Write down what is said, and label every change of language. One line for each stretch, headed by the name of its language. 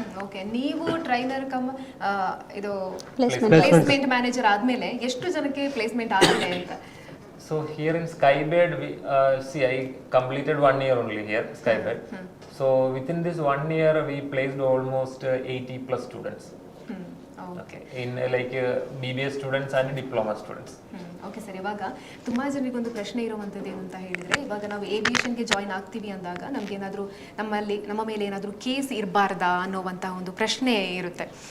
Kannada: Okay, ನೀವು trainer ಇದು placement manager ಆದಮೇಲೆ ಎಷ್ಟು ಜನಕ್ಕೆ ಪ್ಲೇಸ್ಮೆಂಟ್ ಆಗಿದೆ ಅಂತ?
English: So here in Skybed, we see I completed 1 year only here, Skybed. So within this 1 year, we placed almost 80 plus students. Okay. In BBA students and diploma students.
Kannada: Okay sir, ಇವಾಗ ತುಂಬ ಜನರಿಗೊಂದು ಪ್ರಶ್ನೆ ಇರುವಂಥದ್ದು ಏನು ಅಂತ ಹೇಳಿದರೆ, ಇವಾಗ ನಾವು ಏವಿಯೇಷನ್ಗೆ ಜಾಯ್ನ್ ಆಗ್ತೀವಿ ಅಂದಾಗ ನಮಗೇನಾದರೂ ನಮ್ಮ ಮೇಲೆ ಏನಾದರೂ ಕೇಸ್ ಇರಬಾರ್ದಾ ಅನ್ನೋವಂಥ ಒಂದು ಪ್ರಶ್ನೆ ಇರುತ್ತೆ.